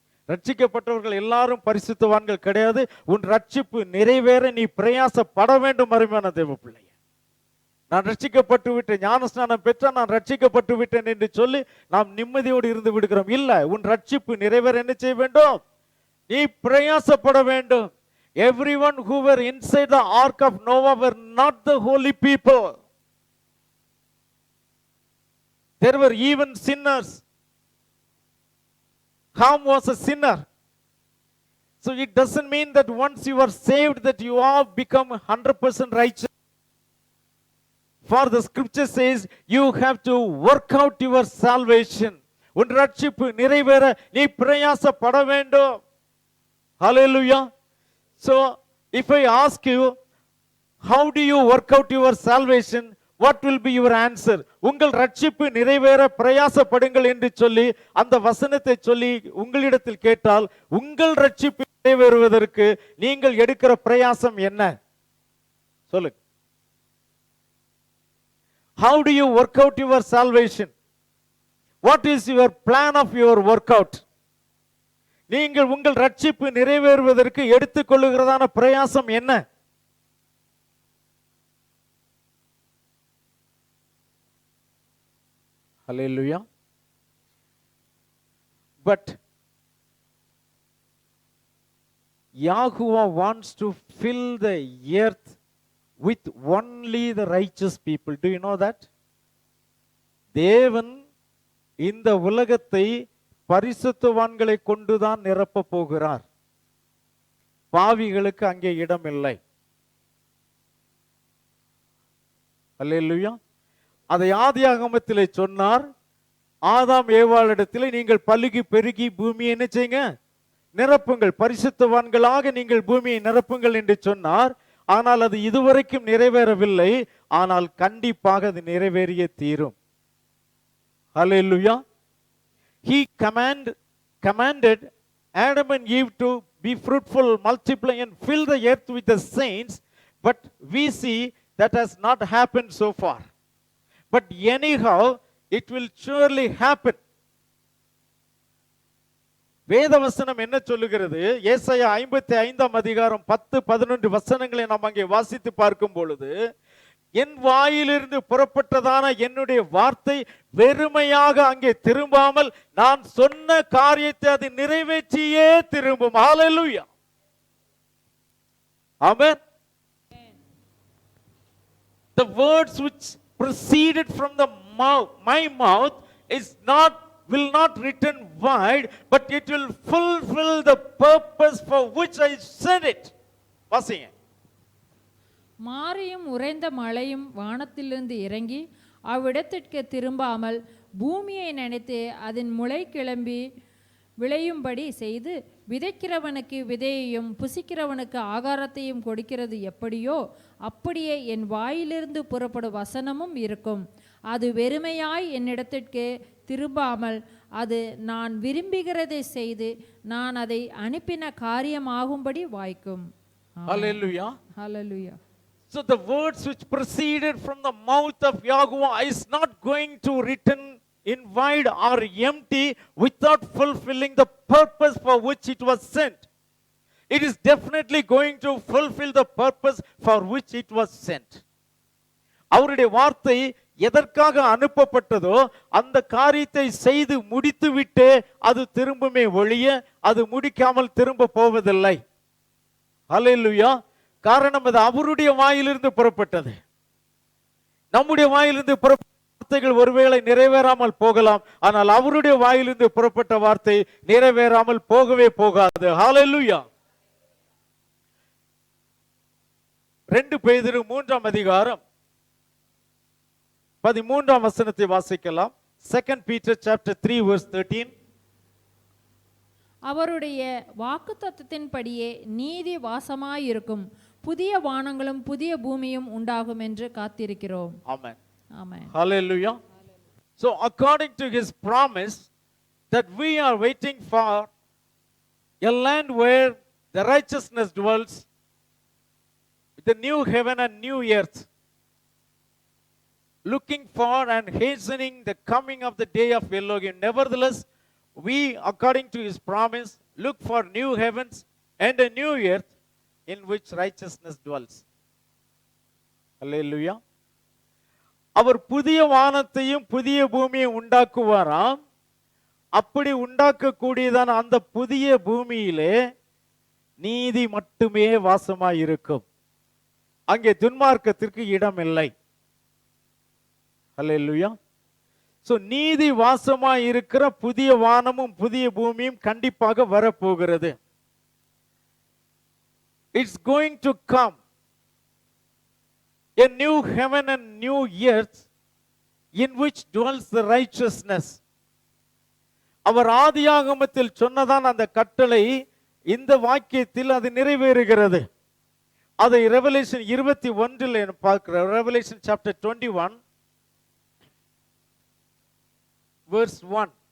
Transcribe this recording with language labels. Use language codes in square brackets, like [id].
[ta] ரட்சிக்கப்பட்டவர்கள் எல்லாரும் பரிசுத்தவான்கள் கிடையாது. உன் ரட்சிப்பு நிறைவேற நீ பிரயாசப்பட வேண்டும். அருமையான தேவ பிள்ளையே, நான் ரட்சிக்கப்பட்டு விட்டேன், ஞானஸ்நானம் பெற்ற நான் ரட்சிக்கப்பட்டு விட்டேன் என்று சொல்லி நாம் நிம்மதியோடு இருந்து விடுகிறோம். இல்ல, உன் ரட்சிப்பு நிறைவேற என்ன செய்ய வேண்டும்? நீ பிரயாசப்பட வேண்டும். [en] Everyone who were inside the ark of Noah were not the holy people. There were even sinners. Ham was a sinner. So it doesn't mean that once you are saved that you have become 100% righteous. For the scripture says you have to work out your salvation. [ta] உன் ரட்சிப்பு நிறைவேற நீ பிரயாசப்பட வேண்டும். [en] Hallelujah. So if I ask you, how do you work out your salvation? What will be your answer? [ta] உங்கள் ரட்சிப்பு நிறைவேற பிரயாசப்படுங்கள் என்று சொல்லி அந்த வசனத்தை சொல்லி உங்களிடத்தில் கேட்டால், உங்கள் ரட்சிப்பு நிறைவேறுவதற்கு நீங்கள் எடுக்கிற பிரயாசம் என்ன? சொல்லுங்க. [en] How do you work out your salvation? What is your plan of your workout? [ta] நீங்கள் உங்கள் ரட்சிப்பு நிறைவேறுவதற்கு எடுத்துக்கொள்ளுகிறதான பிரயாசம் என்ன? [en] Hallelujah. But Yahuwah wants to fill the earth with only the righteous people. Do you know that? [ta] தேவன் இந்த உலகத்தை பரிசுத்தவான்களை கொண்டுதான் நிரப்ப போகிறார். பாவிகளுக்கு அங்கே இடம் இல்லை. அல்லேலூயா. அதை ஆதியாகமத்திலே சொன்னார். ஆதாம் ஏவாளிடத்திலே நீங்கள் பலுகி பெருகி பூமியை என்ன செய்யுங்க? நிரப்புங்கள், பரிசுத்தவான்களாக நீங்கள் பூமியை நிரப்புங்கள் என்று சொன்னார். ஆனால் அது இதுவரைக்கும் நிறைவேறவில்லை. ஆனால் கண்டிப்பாக அது நிறைவேறிய தீரும். ஹல்லேலூயா. [en] He commanded Adam and Eve to be fruitful, multiply and fill the earth with the saints, but we see that has not happened so far. But anyhow, it will surely happen. [ta] வேதவசனம் என்ன சொல்லுகிறது? ஏசாயா 55ஆம் அதிகாரம் 10-11 வசனங்களை நாம் அங்கே வாசித்து பார்க்கும் பொழுது, என் வாயிலிருந்து புறப்பட்டதான என்னுடைய வார்த்தை வெறுமையாக அங்கே திரும்பாமல் நான் சொன்ன காரியத்தை அது நிறைவேற்றியே திரும்பும். ஹல்லேலூயா. ஆமென். [en] The words which proceeded from my mouth is not will not return void, but it will fulfill the purpose for which I sent it. [ta] வாசிங்க. மாரியும் உறைந்த மழையும் வானத்திலிருந்து இறங்கி அவ்விடத்திற்கு திரும்பாமல் பூமியை நினைத்து அதன் முளை கிளம்பி விளையும்படி செய்து விதைக்கிறவனுக்கு விதையையும் புசிக்கிறவனுக்கு ஆகாரத்தையும் கொடுக்கிறது எப்படியோ அப்படியே என் வாயிலிருந்து புறப்படும் வசனமும் இருக்கும். அது வெறுமையாய் என்னிடத்திற்கு திரும்பாமல் அது நான் விரும்புகிறதை செய்து நான் அதை அனுப்பின காரியமாகும்படி வாய்க்கும். [en] Hallelujah. [ta] Hallelujah. [en] So the words which proceeded from the mouth of Yahuwah is not going to return in void or empty without fulfilling the purpose for which it was sent. It is definitely going to fulfill the purpose for which it was sent. [ta] அவருடைய வார்த்தை எதற்காக அனுப்பப்பட்டதோ அந்த காரியத்தை செய்து முடித்துவிட்டு அது திரும்புமே ஒழிய அது முடிக்காமல் திரும்ப போவதில்லை. ஹல்லேலூயா. காரணம் அது அவருடைய வாயிலிருந்து புறப்பட்டது. நம்முடைய வாயிலிருந்து புறப்பட்ட வார்த்தைகள் ஒருவேளை நிறைவேறாமல் போகலாம், ஆனால் அவருடைய வாயிலிருந்து புறப்பட்ட வார்த்தை நிறைவேறாமல் போகவே போகாது. ஹல்லேலூயா. 2 பேதுரு 3ஆம் அதிகாரம் 13ஆம் வசனத்தை வாசிக்கலாம். [en] 2 Peter chapter 3 verse 13. [ta] அவருடைய வாக்குத்தத்தத்தின்படியே நீதி வாசமாயிருக்கும், புதிய வானங்களும் புதிய பூமியும் உண்டாகும் என்று காத்திருக்கிறோம். [en] Amen. [ta] Amen. [en] Hallelujah. So according to his promise that we are waiting for a land where the righteousness dwells, the new heaven and new earth, looking for and hastening the coming of the day of Elohim. Nevertheless, we, according to his promise, look for new heavens and a new earth in which righteousness dwells. Hallelujah. [ta] அவர் புதிய வானத்தையும் புதிய பூமியை உண்டாக்குவாராம். அப்படி உண்டாக்கக்கூடியதான அந்த புதிய பூமியிலே நீதி மட்டுமே வாசமாயிருக்கும். அங்கே துன்மார்க்கத்திற்கு இடம் இல்லை. ஹல்லேலூயா. சோ நீதி வாசமாய் இருக்கிற புதிய வானமும் புதிய பூமியும் கண்டிப்பாக வரப்போகிறது. [en] It's going to come a new heaven and new earth in which dwells the righteousness. [ta] அவர் ஆதியாகமத்தில் சொன்னதான் அந்த கட்டளை இந்த வாக்கியத்தில் அது நிறைவேறுகிறது. அதை ரெவலேஷன் 21 பார்க்கிறோம். Revelation [en] Chapter 21 verse 1.